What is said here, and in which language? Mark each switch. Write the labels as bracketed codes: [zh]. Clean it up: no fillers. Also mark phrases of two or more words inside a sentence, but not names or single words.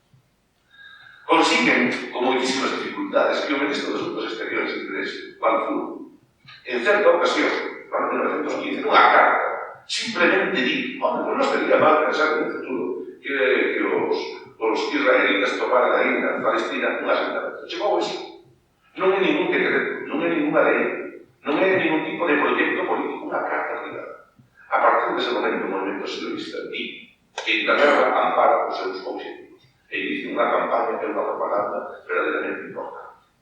[es] Consiguen, con muchísimas dificultades, [gl] que o ministro de Asuntos Exteriores inglés, Balfour, [es] en cierta ocasión, no en 1915, [gl] nunha carta, simplemente di, [es] hombre, pues no estaría mal pensar en un futuro [gl] que os israelitas toparan aí na Palestina un asentamento. Chegou iso. Non é ningún decreto, non é ninguna lei, non é ningún tipo de proyecto político, unha carta privada. A partir dese momento, o movimento sionista di que Inglaterra ampara os seus objetivos e inicia unha campaña e unha propaganda verdadeiramente importante.